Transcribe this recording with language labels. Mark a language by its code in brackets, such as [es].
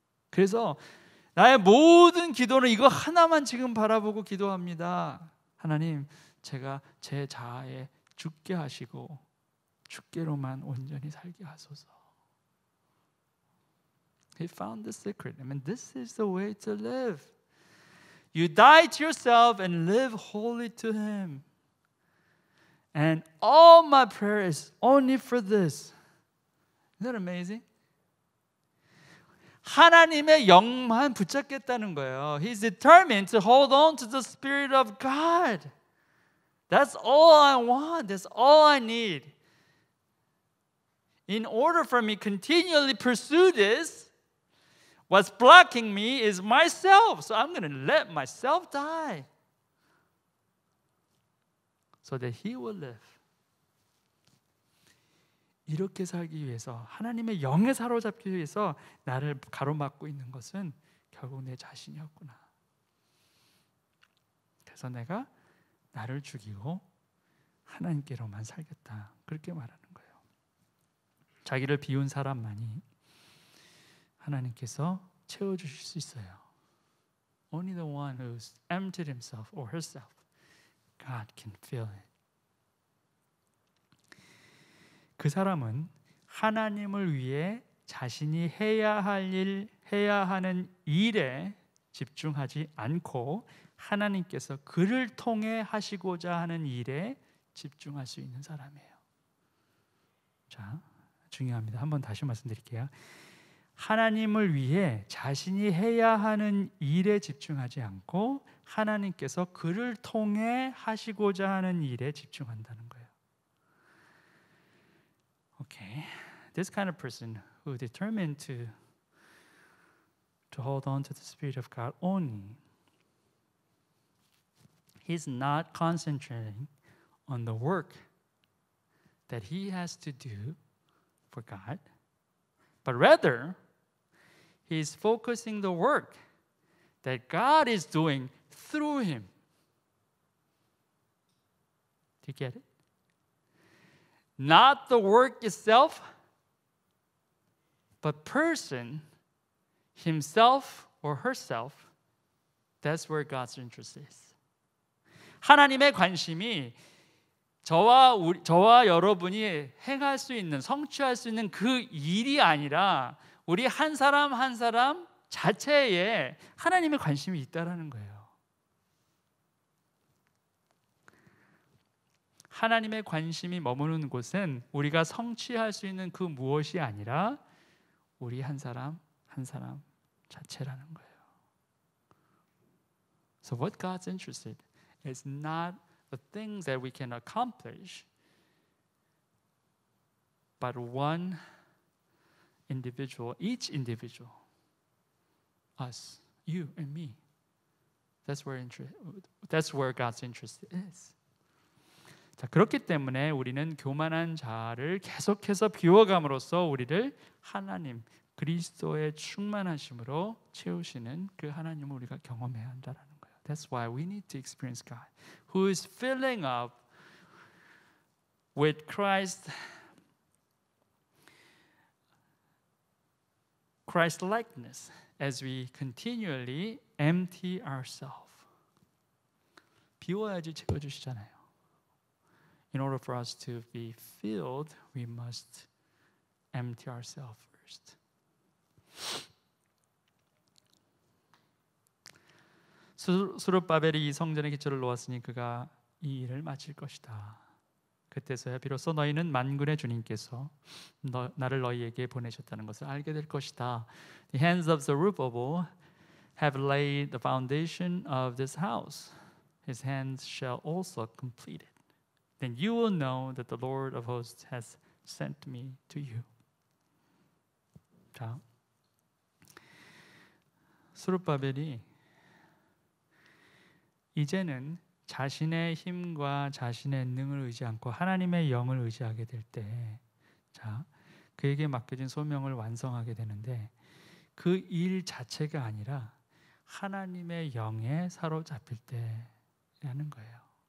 [ko] 그래서 나의 모든 기도는 이거 하나만 지금 바라보고 기도합니다. 하나님, 제가 제 자아에 죽게 하시고 주께로만 온전히 살게 하소서. [en] He found the secret. I mean, this is the way to live. You die to yourself and live wholly to Him. And all my prayer is only for this. Isn't that amazing? [ko] 하나님의 영만 붙잡겠다는 거예요. [en] He's determined to hold on to the Spirit of God. That's all I want. That's all I need. In order for me to continually pursue this, what's blocking me is myself. So I'm going to let myself die so that He will live. [ko] 이렇게 살기 위해서, 하나님의 영에 사로잡기 위해서 나를 가로막고 있는 것은 결국 내 자신이었구나. 그래서 내가 나를 죽이고 하나님께로만 살겠다. 그렇게 말하는 거예요. 자기를 비운 사람만이 하나님께서 채워주실 수 있어요. [en] Only the one who's emptied himself or herself, God can fill it. [ko] 그 사람은 하나님을 위해 자신이 해야 할 일, 해야 하는 일에 집중하지 않고 하나님께서 그를 통해 하시고자 하는 일에 집중할 수 있는 사람이에요. 자, 중요합니다. 한번 다시 말씀드릴게요. 하나님을 위해 자신이 해야 하는 일에 집중하지 않고 하나님께서 그를 통해 하시고자 하는 일에 집중한다는 거예요. [en] Okay, this kind of person who determined to hold on to the Spirit of God only, he's not concentrating on the work that he has to do for God, but rather he's focusing the work that God is doing through him. Do you get it? Not the work itself, but person, himself or herself, that's where God's interest is. [ko] 하나님의 관심이 저와 여러분이 행할 수 있는, 성취할 수 있는 그 일이 아니라 우리 한 사람 한 사람 자체에 하나님의 관심이 있다라는 거예요. 하나님의 관심이 머무는 곳은 우리가 성취할 수 있는 그 무엇이 아니라 우리 한 사람 한 사람 자체라는 거예요. [en] So what God's interested is not the things that we can accomplish, but one individual, each individual, us, you and me. That's where God's interest is. [ko] 자, 그렇기 때문에 우리는 교만한 자를 계속해서 비워감으로써 우리를 하나님 그리스도의 충만하심으로 채우시는 그 하나님을 우리가 경험해야 한다는 거예요. [en] That's why we need to experience God, who is filling up with Christ likeness as we continually empty ourselves. [ko] 비워야지 채워주시잖아요. [en] In order for us to be filled, we must empty ourselves first. [ko] 스룹바벨이 이 성전의 기초를 놓았으니 그가 이 일을 마칠 것이다. 그때서야 비로소 너희는 만군의 주님께서 나를 너희에게 보내셨다는 것을 알게 될 것이다. [en] The hands of Zerubbabel have laid the foundation of this house. His hands shall also complete it. Then you will know that the Lord of hosts has sent me to you. [ko] 자, 스룹바벨이 이제는 자신의 힘과 자신의 능을 의지 않고 하나님의 영을 의지하게 될 때, 자, 그에게 맡겨진 소명을 완성하게 되는데 그 일 자체가 아니라 하나님의 영에 사로잡힐 때라는 거예요.